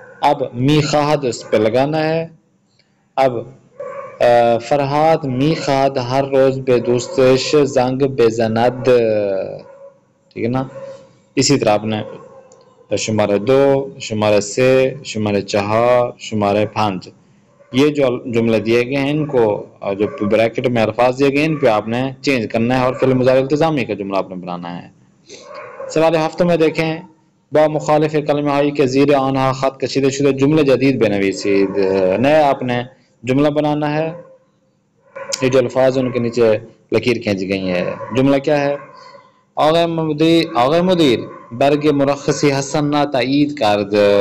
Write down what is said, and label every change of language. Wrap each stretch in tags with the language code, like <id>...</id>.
<ur>اب میخواهد اس پہ لگانا ہے.</ur> <fa>اب فرهاد میخواهد هر روز به دوستش زنگ بزند.</fa> <ur>ٹھیک ہے نا. اسی طرح آپ نے شمارے 2، شمارے 3، شمارے 4، شمارے 5 یہ جو جملے دیے گئے ہیں ان کو جو بریکٹ میں الفاظ دیے گئے ہیں ان پہ آپ نے چینج کرنا ہے اور فعل مضارع التزامی کا جملہ آپ نے بنانا ہے. سوال ہفتہ میں دیکھیں.</ur> <fa>با مخالف کلمه هایی که زیر آنها خط کشیده شده جمله جدید بنویسید.</fa> <ur>نیا آپ نے جملہ بنانا ہے. یہ جو الفاظ ان کے نیچے لکیر کھینچ گئی ہے. جملہ کیا ہے.</ur> <fa>آقای مدیر برگ مرخصی حسن را تایید کرد.</fa>